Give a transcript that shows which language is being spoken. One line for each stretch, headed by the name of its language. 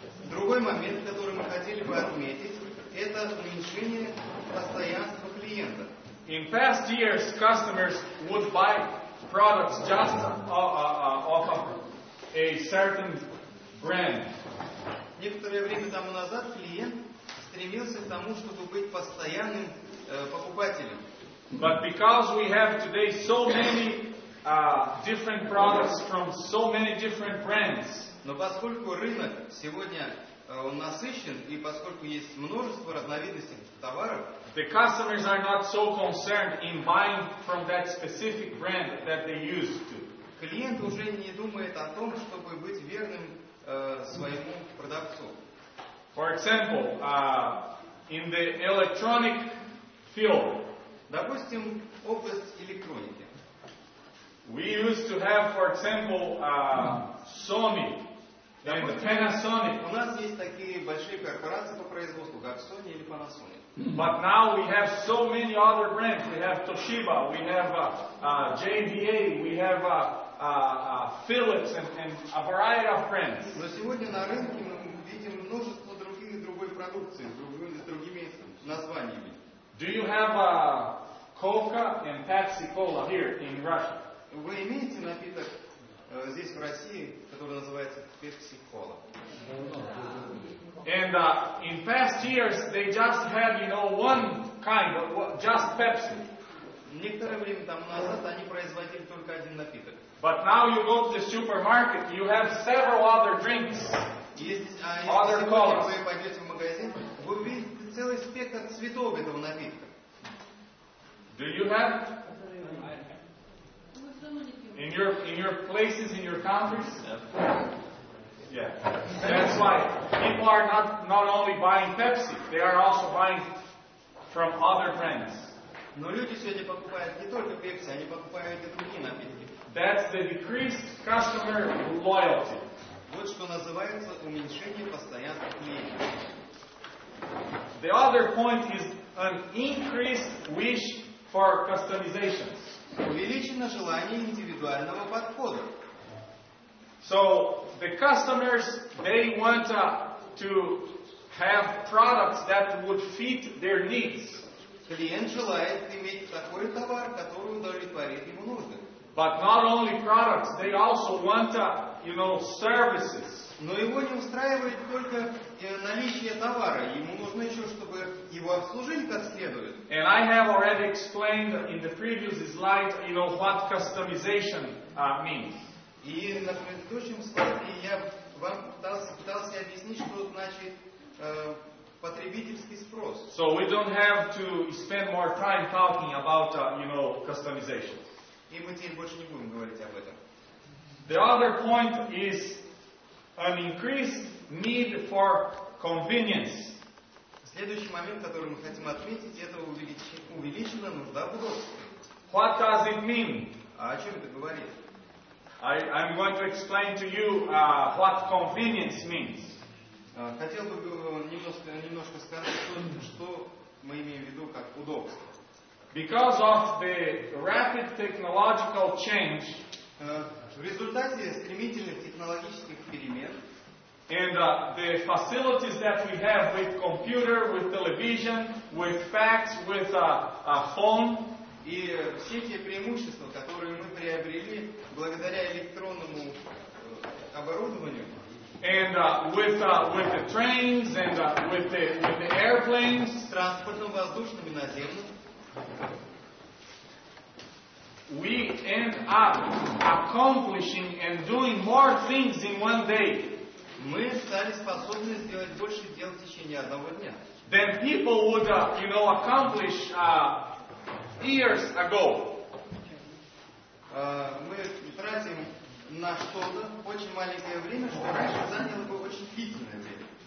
Russian: Другой момент, который мы хотели бы отметить, это уменьшение постоянства клиента.
English: In past years, customers would buy products just off of a certain brand.
Russian: Некоторое время тому назад клиент стремился к тому, чтобы быть постоянным покупателем.
English: But because we have today so many different products from so many different brands,
Russian: Но поскольку рынок сегодня он насыщен, и поскольку есть множество разновидностей товаров,
English: the customers are not so concerned in buying from that specific brand that they used to.
Russian: клиент уже не думает о том, чтобы быть верным своему продавцу.
English: For example, in the electronic field,
Russian: Допустим, область электроники.
English: we used to have, for example, Sony and Panasonic.
Russian: У нас есть такие большие корпорации по производству, как Sony или Panasonic.
English: But now we have so many other brands. We have Toshiba, we have JDA, we have Philips, and a variety of brands.
Russian: Но сегодня на рынке мы видим множество другой продукции с другими названиями.
English: Do you have Coca and Pepsi Cola here in Russia?
Russian: Вы имеете напиток здесь в России, который называется Pepsi Cola?
English: And in past years, they just had, one kind of, just Pepsi.
Russian: Некоторое время тому назад они производили только один напиток.
English: But now you go to the supermarket, you have several other drinks.
Russian: Если
English: Other
Russian: сегодня
English: colors.
Russian: вы пойдете в магазин, вы увидите целый спектр цветов этого напитка.
English: Do you have in your places, in your countries? Yeah. That's why people are not only buying Pepsi, they are also buying from other brands.
Russian: Но люди сегодня покупают не только Pepsi, они покупают и другие напитки.
English: That's the decreased customer loyalty.
Russian: Вот что называется уменьшение постоянства клиента.
English: The other point is an increased wish for customizations.
Russian: Увеличено желание индивидуального подхода.
English: So the customers, they want to have products that would fit their needs.
Russian: Клиент желает иметь такой товар, который удовлетворит ему нужды.
English: But not only products, they also want, services.
Russian: Но его не устраивает только наличие товара. Ему нужно еще, чтобы его обслужили как следует.
English: And I have already explained in the previous slide, what customization means.
Russian: И на предыдущем слайде я вам пытался объяснить, что значит потребительский спрос.
English: So we don't have to spend more time talking about, customization.
Russian: И мы теперь больше не будем говорить об этом.
English: The other point is an increased need for convenience.
Russian: Следующий момент, который мы хотим отметить, это увеличена нужда в удобстве.
English: What does it mean?
Russian: А о чем это говорит?
English: I'm going to explain to you what convenience means.
Russian: Хотел бы немножко сказать, что мы имеем в виду как удобство.
English: Because of the rapid technological change
Russian: В результате стремительных технологических перемен
English: and the facilities that we have with computer, with television, with fax, with a phone,
Russian: и все те преимущества, которые мы приобрели благодаря электронному оборудованию,
English: and with the trains and with the airplanes,
Russian: с транспортом воздушным и наземным,
English: we end up accomplishing and doing more things in one day
Russian: мы стали способны сделать больше дел в течение одного дня,
English: than people would, accomplish years ago.
Russian: Мы тратим на что-то очень маленькое время, что раньше заняло бы очень длительное время.